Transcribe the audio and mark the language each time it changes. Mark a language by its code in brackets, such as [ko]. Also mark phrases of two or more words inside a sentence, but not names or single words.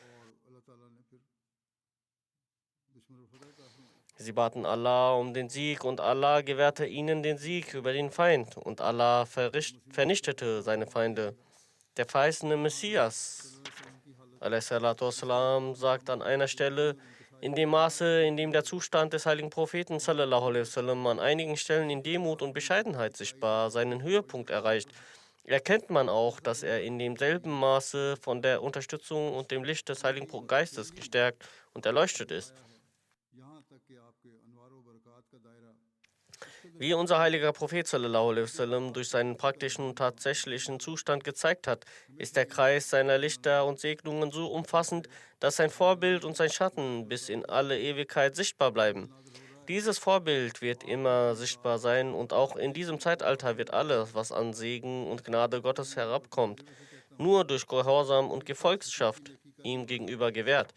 [de] Sie baten Allah um den Sieg und Allah gewährte ihnen den Sieg über den Feind und Allah vernichtete seine Feinde. Der verheißene Messias a.s. sagt an einer Stelle: In dem Maße, in dem der Zustand des heiligen Propheten [ar] صلى الله عليه وسلم [de] an einigen Stellen in Demut und Bescheidenheit sichtbar seinen Höhepunkt erreicht, erkennt man auch, dass er in demselben Maße von der Unterstützung und dem Licht des heiligen Geistes gestärkt und erleuchtet ist. Wie unser heiliger Prophet [ar] صلى الله عليه وسلم [de] durch seinen praktischen und tatsächlichen Zustand gezeigt hat, ist der Kreis seiner Lichter und Segnungen so umfassend, dass sein Vorbild und sein Schatten bis in alle Ewigkeit sichtbar bleiben. Dieses Vorbild wird immer sichtbar sein und auch in diesem Zeitalter wird alles, was an Segen und Gnade Gottes herabkommt, nur durch Gehorsam und Gefolgschaft ihm gegenüber gewährt.